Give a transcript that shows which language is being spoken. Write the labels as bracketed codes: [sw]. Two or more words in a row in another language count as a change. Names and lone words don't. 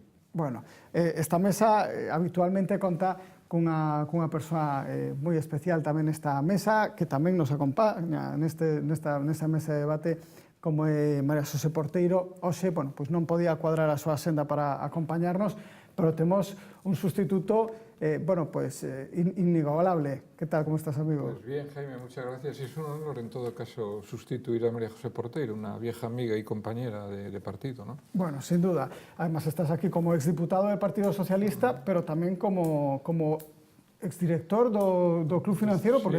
[gl] Bueno, esta mesa habitualmente conta cunha persoa moi especial tamén nesta mesa, que tamén nos acompaña nesta mesa de debate, como é María Xosé Porteiro. Hoxe, bueno, pois non podía cuadrar a súa senda para acompañarnos, pero temos un sustituto, bueno, pues inigualable. [es] ¿Qué tal? ¿Cómo estás, amigo? Pues bien, Jaime, muchas gracias. Es un honor, en todo caso, sustituir a María José Porteiro, una vieja amiga y compañera de partido, ¿no? Bueno, sin duda. Además, estás aquí como exdiputado del Partido Socialista, pero [gl] tamén como exdirector do Club Financiero, [es] porque